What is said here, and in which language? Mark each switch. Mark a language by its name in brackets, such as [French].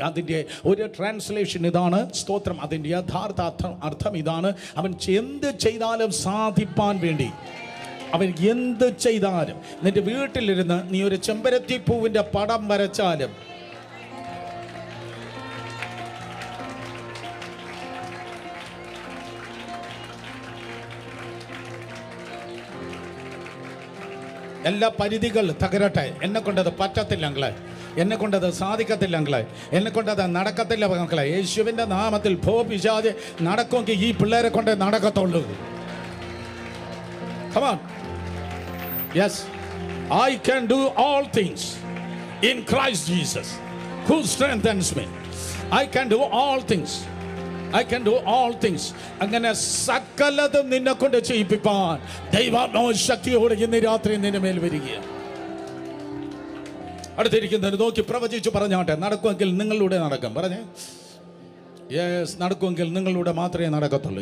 [Malayalam] അതിൻ്റെ ഒരു ട്രാൻസ്ലേഷൻ ഇതാണ്, സ്തോത്രം. അതിൻ്റെ യഥാർത്ഥ അർത്ഥം ഇതാണ്: അവൻ എന്ത് ചെയ്താലും സാധിപ്പാൻ വേണ്ടി, അവൻ എന്ത് ചെയ്താലും, നിന്റെ വീട്ടിലിരുന്ന് നീ ഒരു ചെമ്പരത്തി പൂവിൻ്റെ പടം വരച്ചാലും, എല്ലാ പരിധികൾ തകരട്ടെ. എന്നെ കൊണ്ടത് പറ്റത്തില്ല അങ്ങളെ, എന്നെ കൊണ്ടത് സാധിക്കത്തില്ല അങ്ങളെ, എന്നെ കൊണ്ടത് നടക്കത്തില്ല മക്കളെ. യേശുവിൻ്റെ നാമത്തിൽ പിശാച് നടക്കുമെങ്കിൽ ഈ പിള്ളേരെ കൊണ്ടേ നടക്കത്തുള്ളൂ. [English] Come on. Yes, I can do all things in Christ Jesus who strengthens me. I can do all things. I can do all things. [Malayalam] അങ്ങനെ സകലതും നിന്നെ കൊണ്ട് ചെയ്യിപ്പിക്കാൻ ദൈവാത്മാവ് ശക്തിയോടെ ഇന്ന് രാത്രി നിന്റെ മേൽ വരികയാണ്. അടുത്തിരിക്കുന്നതിന് നോക്കി പ്രവചിച്ചു പറഞ്ഞാട്ടെ, നടക്കുമെങ്കിൽ നിങ്ങളിലൂടെ നടക്കും. പറഞ്ഞേ, യെസ്, നടക്കുമെങ്കിൽ നിങ്ങളിലൂടെ മാത്രമേ നടക്കത്തുള്ളൂ.